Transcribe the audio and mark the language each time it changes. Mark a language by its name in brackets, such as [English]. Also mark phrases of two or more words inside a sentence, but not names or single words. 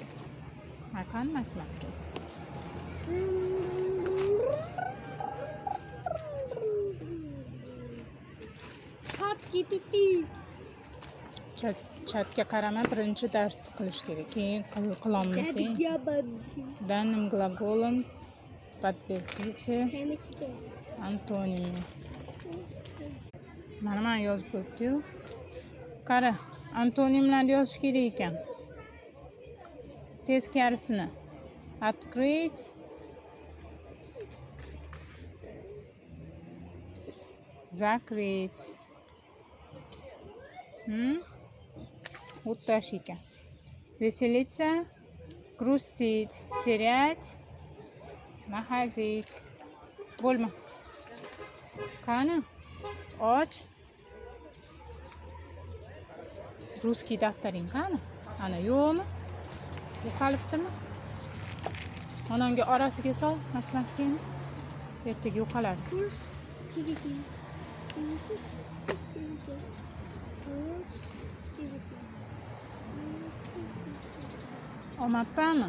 [Uzbek] Makan matematika. ChatGPT. Chatga qarama, birinchi dars qilish kerak. Keyin qilolmasang. [Russian] Данным глаголом подтвердите антонимы. [Uzbek] Mana men yozib qo'yibdi-yu. Qara, antonimlarni yozish kerak ekan. Teskarisini. [Russian] Открыть. Закрыть. Вот так ekan. Веселиться, грустить, терять, находить. [Uzbek] Bo'lma. Qani? Och. Russkiy daftaring qani? Ana yo'qmi? Yo'qolibdimi? Onangga orasiga sol, matematikani. Ertaga yo'qoladi. Olmabmi?